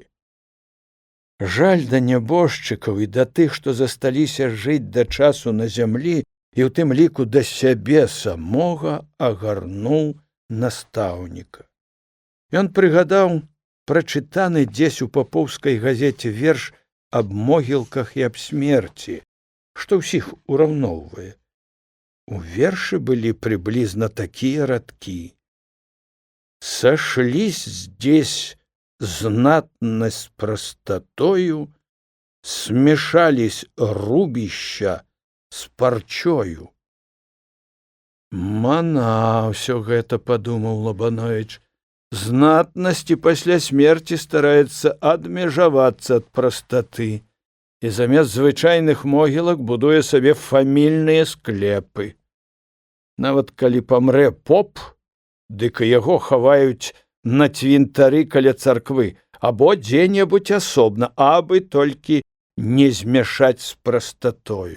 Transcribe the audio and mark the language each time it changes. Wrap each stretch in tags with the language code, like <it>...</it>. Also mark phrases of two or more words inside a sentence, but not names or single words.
<be>Жаль да нябожчыкаў і да тых, што засталіся жыць да часу на зямлі, і ў тым ліку да сябе самога агарнуў настаўніка. Ён прыгадаў прачытаны дзесь у папоўскай газеце верш аб могілках і аб смерці, што ўсіх ураўноўвае. У вершы былі прыблізна такія радкі:</be> <ru>«Сошлись здесь знатно с простотою, смешались рубища с парчою».</ru> <be>Мана ўсё гэта, падумаў Лабановіч. Знатнасці пасля смерці стараецца адмежавацца ад прастаты і замест звычайных могілак будуе сабе фамільныя склепы. Нават калі памрэ поп, дык і яго хаваюць на цвінтары каля царквы або дзе-небудзь асобна, абы толькі не змяшаць з прастатою.</be>